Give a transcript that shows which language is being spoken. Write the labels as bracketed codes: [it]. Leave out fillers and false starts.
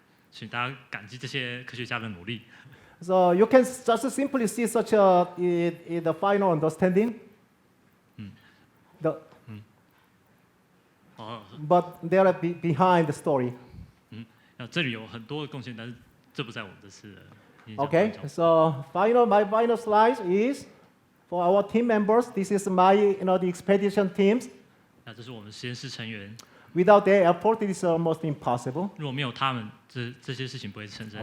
[zh] 请大家感激这些科学家的努力。 [en] So you can just simply see such in the final understanding. But there are behind the story. [zh] 这里有很多的贡献，但是这不在我们这次的演讲 [en] Okay, [zh] 当中。 [en] so my final slide is for our team members. This is my, the expedition teams. [zh] 这是我们实验室成员， [en] Without their effort, it is almost impossible. [zh] 如果没有他们，这些事情不会成真。